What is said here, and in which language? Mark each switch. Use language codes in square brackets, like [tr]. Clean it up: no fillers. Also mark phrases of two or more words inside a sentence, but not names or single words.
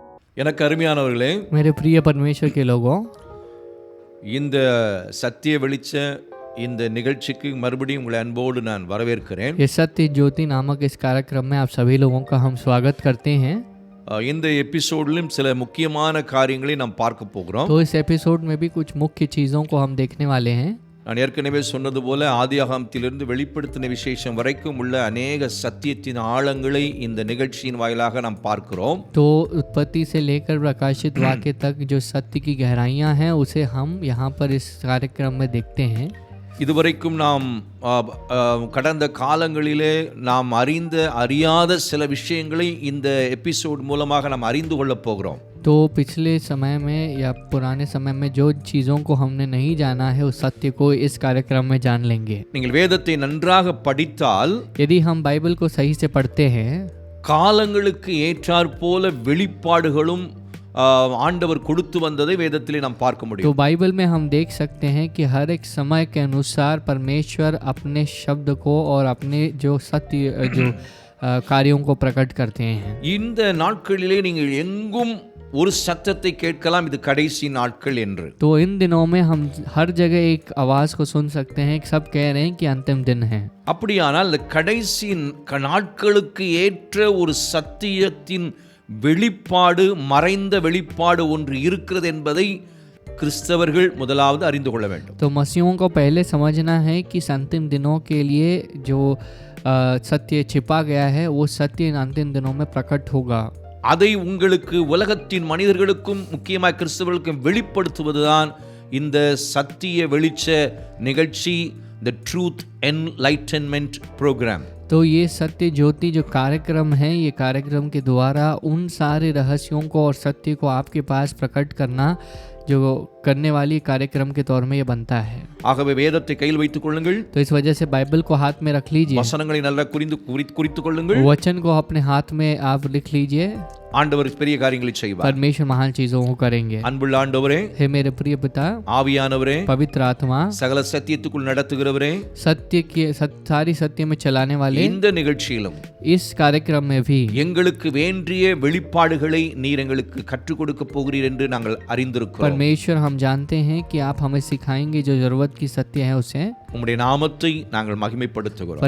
[ta] எனக்கு அருமையானவர்களே, [hi] मेरे प्रिय परमेश्वर के लोगों, [ta] இந்த சத்திய வெளிச்ச இந்த நிகழ்ச்சிக்கு மறுபடியும் உங்களை அன்போடு நான் வரவேற்கிறேன். [hi] ये सत्य ज्योति नामक इस कार्यक्रम में आप सभी लोगों का हम स्वागत करते हैं। [ta] இந்த எபிசோடிலும் சில முக்கியமான காரியங்களை நாம் பார்க்க போகிறோம். [hi] तो इस एपिसोड में भी कुछ मुख्य चीज़ों को हम देखने वाले हैं। [ta] நான் ஏற்கனவே சொன்னது போல ஆதியாகமத்திலிருந்து வெளிப்படுத்தின விசேஷம் வரைக்கும் உள்ள அநேக சத்தியத்தின் ஆழங்களை இந்த நிகழ்ச்சியின் வாயிலாக நாம் பார்க்கிறோம். [hi] तो उत्पत्ति से लेकर प्रकाशित वाक्य तक जो सत्य की गहराइयाँ हैं उसे हम यहाँ पर इस कार्यक्रम में देखते हैं। [ta] இதுவரைக்கும் நாம் கடந்த காலங்களிலே நாம் அறியாத சில விஷயங்களை இந்த எபிசோட் மூலமாக நாம் அறிந்து கொள்ளப் போகிறோம். [hi] तो पिछले समय में या पुराने समय में जो चीज़ों को हमने नहीं जाना है उस सत्य को इस कार्यक्रम में जान लेंगे। [ta] நீங்கள் வேதத்தை நன்றாக படித்தால் [hi] यदि हम बाइबल को सही से पढ़ते हैं, [ta] காலங்களுக்கு ஏற்றாற்போல வெளிப்பாடுகளும் ஆண்டவர் கொடுத்து வந்ததை வேதத்திலே நாம் பார்க்க [hi] तो [ta] முடியும். [hi] बाइबल में हम देख सकते हैं कि हर एक समय के अनुसार परमेश्वर अपने शब्द को और अपने जो सत्य जो कार्यों को प्रकट करते हैं। [ta] இந்த நாட்களிலே நீங்கள் எங்கும் ஒரு சத்தத்தை கேட்கலாம், இது கடைசி நாட்கள் என்று. [hi] तो इन दिनों में हम हर जगह एक आवाज़ को सुन सकते हैं, सब कह रहे हैं कि अंतिम दिन है। [ta] அப்படியானால் இந்த கடைசி நாட்களுக்கு ஏற்ற ஒரு சத்தியத்தின் வெளிப்பாடு, மறைந்த வெளிப்பாடு ஒன்று இருக்கிறது என்பதை கிறிஸ்தவர்கள் முதலாவது அறிந்து கொள்ள வேண்டும். [hi] तो मसीहों को पहले समझना है कि अंतिम दिनों के लिए जो सत्य छिपा गया है वो सत्य इन अंतिम दिनों में प्रकट होगा। [ta] அதை உங்களுக்கு உலகத்தின் மனிதர்களுக்கும் முக்கியமாக கிறிஸ்தவர்களுக்கும் வெளிப்படுத்துவதுதான் இந்த சத்திய வெளிச்ச நிகழ்ச்சி, [en] the truth enlightenment program. [hi] तो ये सत्य ज्योति जो कार्यक्रम है, ये कार्यक्रम के द्वारा उन सारे रहस्यों को और सत्य को आपके पास प्रकट करना जो करने वाली कार्यक्रम के तौर में ये बनता है। [ta] ஆகவே வேதத்தை கையில் வைத்துக் கொள்ளுங்கள். [hi] तो इस वजह से बाइबल को हाथ में रख लीजिए, [ta] வசனங்களை நல்லா குறித்துக் கொள்ளுங்கள். [hi] वचन को अपने हाथ में आप लिख लीजिए। [ta] ஆண்டவர் பெரிய காரியங்களை செய்வார். [hi] परमेश्वर महान चीजों को करेंगे। [ta] அன்புள்ள ஆண்டவரே, [hi] हे मेरे प्रिय पिता, [ta] ஆவியானவரே, [hi] पवित्र आत्मा, [ta] சகல சத்தியத்துக்குள் நடத்துகிறவரே, [hi] सारी सत्य में चलाने वाले, [ta] இந்த நிகழ்ச்சியிலும் [hi] इस कार्यक्रम में भी [ta] எங்களுக்கு வேண்டிய வெளிப்பாடுகளை நீர் எங்களுக்கு கற்றுக் கொடுக்க போகிறீர் என்று நாங்கள் அறிந்திருக்கிறோம். [hi] परमेश्वर हम जानते हैं कि आप हमें सिखाएंगे जो जरूरत की सत्य है उसे। [ta] உம்முடைய நாமத்தை நாங்கள் மகிமைப்படுத்துகிறோம்.